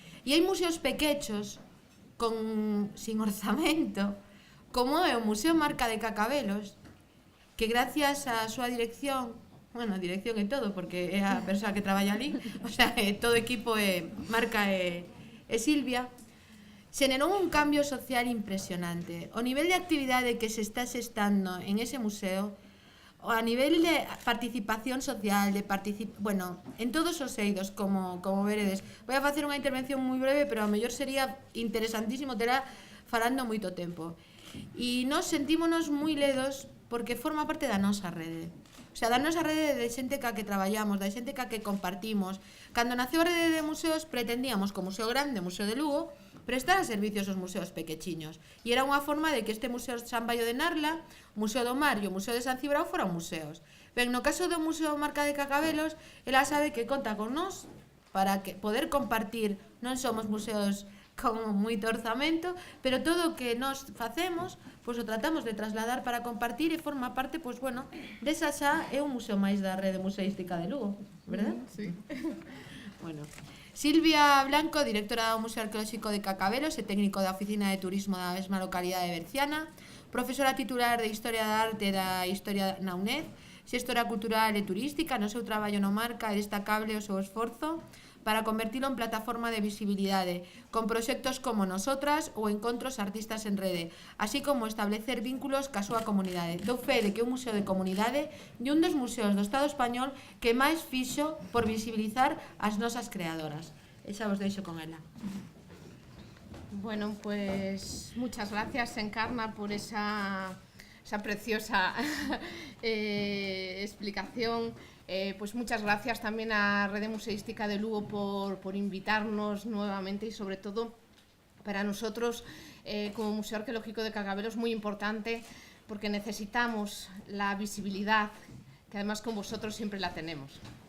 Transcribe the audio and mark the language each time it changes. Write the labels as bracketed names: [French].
[Galician] E hai museos pequechos, sin orzamento, como é o Museo Marca de Cacabelos, que gracias á súa dirección, bueno, dirección e todo, porque é a persoa que traballa ali, o sea, todo o equipo é Marca e Silvia, xenerou un cambio social impresionante. O nivel de actividade que se está xestando en ese museo, a nivel de participación social, bueno, en todos os eidos, como veredes. Vou a facer unha intervención moi breve, pero a mellor sería interesantísimo terá falando moito tempo. E nós sentímonos moi ledos porque forma parte da nosa rede. O sea, da nosa rede de xente ca que traballamos, da xente ca que compartimos. Cando naceu a rede de museos, pretendíamos, co Museo Grande, Museo de Lugo, prestar a servicios aos museos pequechiños. E era unha forma de que este Museo San Baio de Narla, o Museo do Mar e o Museo de San Cibrao foran museos. Ben, no caso do Museo Marca de Cacabelos, ela sabe que conta con nós para poder compartir. Non somos museos con moito orzamento, pero todo o que nós facemos, pois o tratamos de trasladar para compartir e forma parte, pois bueno, desa xa é un museo máis da rede museística de Lugo, verdad? Sí. Bueno, Silvia Blanco, directora do Museo Arqueolóxico de Cacabelos e técnico da Oficina de Turismo da mesma localidade de Berciana, profesora titular de Historia da Arte da Historia na UNED, xestora cultural e turística. No seu traballo no Marca é destacable o seu esforzo para convertilo en plataforma de visibilidade, con proxectos como Nosotras ou encontros artistas en rede, así como establecer vínculos ca súa comunidade. Dou fe de que é un museo de comunidade e un dos museos do Estado español que máis fixo por visibilizar as nosas creadoras. E xa vos deixo con ela. [Spanish] Bueno, pues muchas gracias, Encarna, por esa preciosa explicación. Pues muchas gracias también a Rede Museística de Lugo por invitarnos nuevamente y sobre todo para nosotros como Museo Arqueológico de Cacabelos muy importante porque necesitamos la visibilidad que además con vosotros siempre la tenemos.